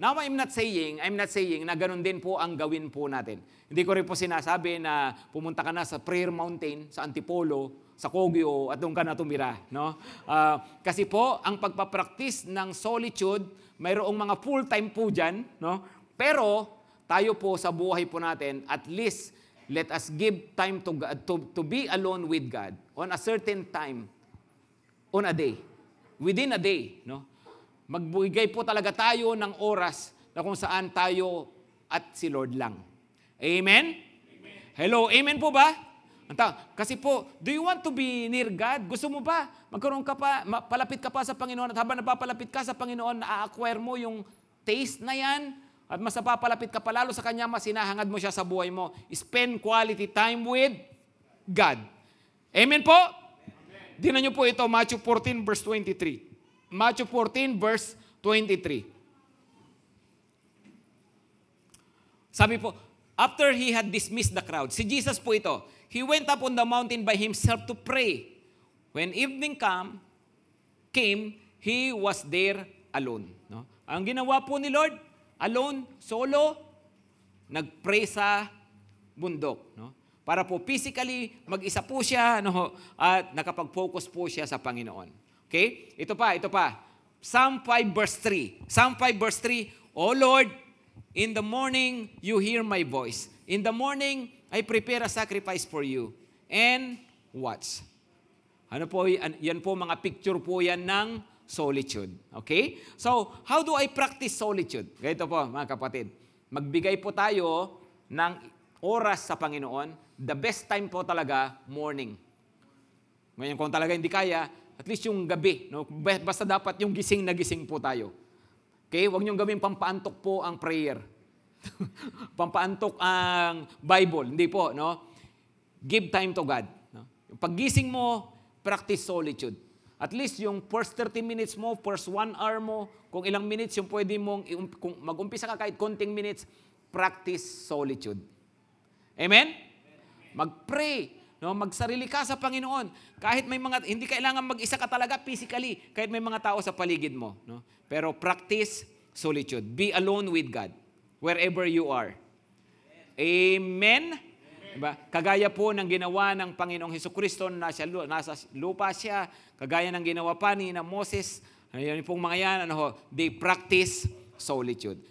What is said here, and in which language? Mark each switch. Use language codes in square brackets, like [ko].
[en] Now, I'm not saying [tl] na ganun din po ang gawin po natin. Hindi ko rin po sinasabi na pumunta ka na sa prayer mountain sa Antipolo, sa Kogyo at doon ka na tumira. No? Kasi po, ang pagpapractice ng solitude, mayroong mga full-time po dyan. No? Pero, tayo po sa buhay po natin, [en] at least, let us give time to God, to be alone with God on a certain time, on a day. Within a day. No? [tl] Magbigay po talaga tayo ng oras na kung saan tayo at si Lord lang. Amen? Amen. Hello, amen po ba? Kasi po, [en] do you want to be near God? [tl] Gusto mo ba? Magkaroon ka pa, palapit ka pa sa Panginoon at habang napapalapit ka sa Panginoon, na-acquire mo yung taste na yan at mas napapalapit ka pa lalo sa Kanya, mas hinahangad mo siya sa buhay mo. [en] Spend quality time with God. Amen po? [tl] Dinan niyo po ito, Matthew 14 verse 23. Matthew 14 verse 23. [en] Sabi po, after he had dismissed the crowd, [tl] si Jesus po ito, [en] he went up on the mountain by himself to pray. When evening came, he was there alone. [tl] No? Ang ginawa po ni Lord, alone, solo, nag-pray sa bundok. No? Para po physically, mag-isa po siya at nakapag-focus po siya sa Panginoon. Okay? Ito pa. Psalm 5 verse 3. [en] Psalm 5 verse 3, O Lord, in the morning you hear my voice. In the morning, I prepare a sacrifice for you. And watch. [tl] Ano po, yan po mga picture po yan ng solitude. Okay? [en] So, how do I practice solitude? [tl] Ganito po, mga kapatid. Magbigay po tayo ng oras sa Panginoon. The best time po talaga, morning. Ngayon, kung talaga hindi kaya, at least yung gabi. No? Basta dapat yung gising na gising po tayo. Okay? Huwag niyong gawin pampaantok po ang prayer. Pampaantok ang Bible. Hindi po, no? [en] Give time to God. [tl] No? Yung paggising mo, practice solitude. At least yung first 30 minutes mo, first 1 hour mo, kung ilang minutes yung pwede mong, kung mag-umpisa ka kahit konting minutes, practice solitude. Amen? Mag-pray. No, magsarili ka sa Panginoon. Kahit may mga, hindi kailangan mag-isa ka talaga physically, kahit may mga tao sa paligid mo. No? Pero practice solitude. [en] Be alone with God, wherever you are. [tl] Amen? Diba? Kagaya po ng ginawa ng Panginoong Hesukristo, nasa lupa siya, kagaya ng ginawa pa ni na Moses, yan pong mga yan, [en] they practice solitude.